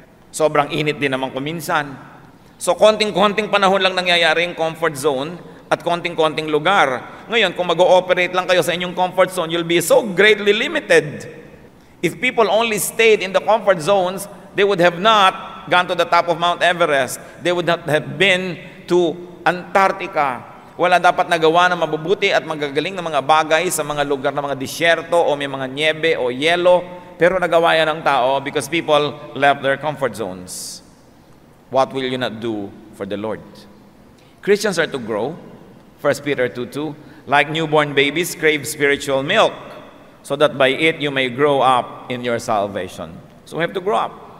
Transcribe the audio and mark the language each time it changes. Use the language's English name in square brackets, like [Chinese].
[Filipino] Sobrang init din naman kuminsan. So konting-konting panahon lang nangyayari yung comfort zone at konting-konting lugar. Ngayon, kung mag-ooperate lang kayo sa inyong comfort zone, [English] you'll be so greatly limited. If people only stayed in the comfort zones, they would have not gone to the top of Mount Everest. They would not have been to Antarctica. [Filipino] Wala dapat nagawa na mabubuti at magagaling na mga bagay sa mga lugar na mga disyerto o may mga niebe o yelo. Pero nagawa yan ng tao [English] because people left their comfort zones. What will you not do for the Lord? Christians are to grow. 1 Peter 2:2, like newborn babies crave spiritual milk, so that by it you may grow up in your salvation. So we have to grow up.